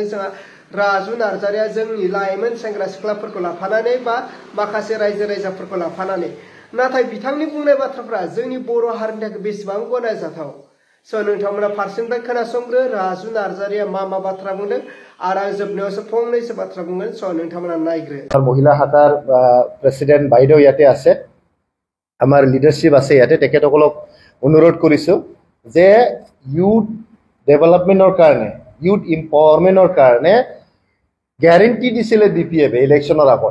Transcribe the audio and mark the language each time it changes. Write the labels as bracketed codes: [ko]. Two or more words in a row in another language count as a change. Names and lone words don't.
[brx] जोंहा राजु नार्जारिया जोंनि लाइमोन सेंग्रा सिख्लाफोरखौ लाफानानै बा माखासे रायजो राजाफोरखौ लाफानानै, नाथाय बिथांनि बुंनाय बाथ्राफ्रा जोंनि बर' हारिनि थाखाय बेसेबां गनायजाथाव। स' नोंथांमोना फारसेनिफ्राय खोनासंग्रो राजु नार्जारिया मा बाथ्रा बुंदों आरो आं जोबनायावसो फंनैसो बाथ्रा बुंगोन। स' नोंथांमोना नायग्रो। [as] মহিলা শাখাৰ প্ৰেচিডেণ্ট বাইদেউ ইয়াতে আছে, আমাৰ লিডাৰশ্বিপ আছে ইয়াতে। তেখেতসকলক অনুৰোধ কৰিছোঁ যে [en] youth development [as] কাৰণে, [en] youth empowerment [as] কাৰণে গ্যাৰেণ্টি দিছিলে BPF ইলেকশ্যনৰ আগত।